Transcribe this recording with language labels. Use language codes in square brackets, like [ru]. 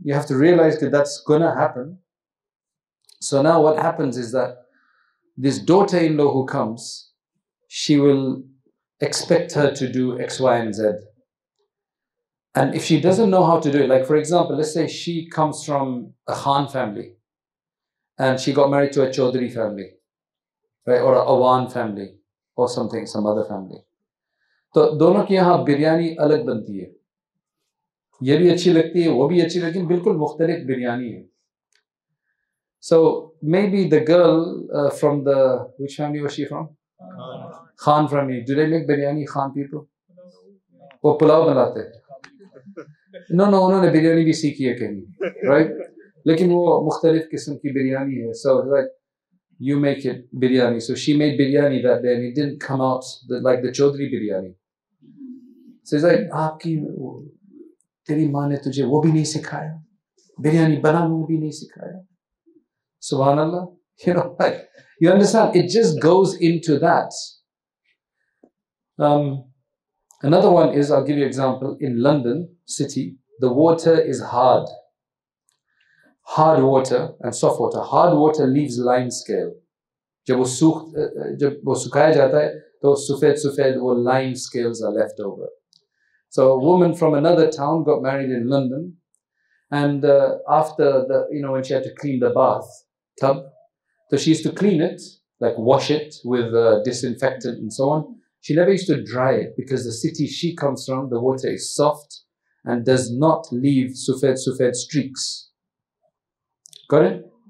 [en] You have to realize that that's going to happen. So now what happens is that this daughter-in-law who comes, she will expect her to do X, Y, and Z. And if she doesn't know how to do it, like for example, let's say she comes from a Khan family and she got married to a Chaudhry family, right, or a Awan family or something, some other family. [hi] So दोनों की यहाँ बिरयानी अलग बनती है. ये भी अच्छी लगती है, वो भी अच्छी, लेकिन बिल्कुल मुख्तलिफ बिरयानी है. [en] So maybe the girl from the, which family was she from? Khan family. Do they make biryani, Khan people? [hi] वो पुलाव बनाते हैं. No, उन्होंने बिरयानी भी सीखी है कहीं, right? लेकिन वो मुख्तलिफ किस्म की बिरयानी है. [en] So like, you make it biryani. So she made biryani that day and it didn't come out like the Chaudhry biryani. So it's like, [hi] आपकी तेरी माँ ने तुझे वो भी नहीं सिखाया, बिरयानी बनाना भी नहीं सिखाया. [en] Subhanallah, you know, like, you understand? It just goes into that. Another one is, I'll give you an example. In London city, the water is hard. Hard water and soft water. Hard water leaves lime scale. [hi] जब वो सुखाया जाता है, तो सफेद वो [en] lime scales are left over. So a woman from another town got married in London, and after the, you know, when she had to clean the bath tub, so she used to clean it, like wash it with disinfectant and so on. She never used to dry it because the city she comes from, the water is soft and does not leave sufed streaks. Got it?